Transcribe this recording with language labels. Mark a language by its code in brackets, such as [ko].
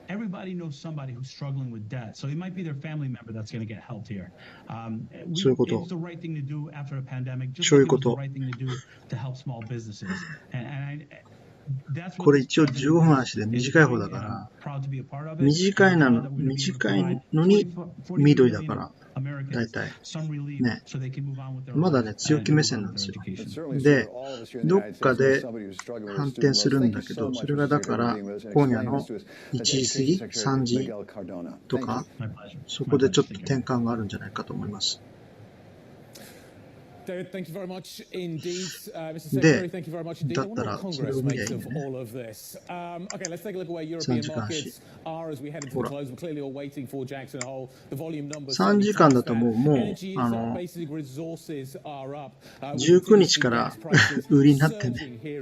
[en] Everybody knows somebody who's struggling with debt, so it might be their family member that's going to get helped here. It's the right thing to do after a pandemic, just like it's the right thing to do to help small businesses. And [ja] これ一応15分足で短い方だから、短いのに緑だから、だいたいね、まだね、強気目線なんですよ。で、どっかで反転するんだけど、それがだから、今夜の1時過ぎ、3時とか、そこでちょっと転換があるんじゃないかと思います。 [en] David, thank you very much indeed. Mr. Secretary, thank you very much indeed. I wonder what Congress makes of all of this. Okay, let's take a look at where European markets are as we head into the close. We're clearly all waiting for Jackson Hole. The volume numbers. [ja] 3時間だともう19日から売りになってね。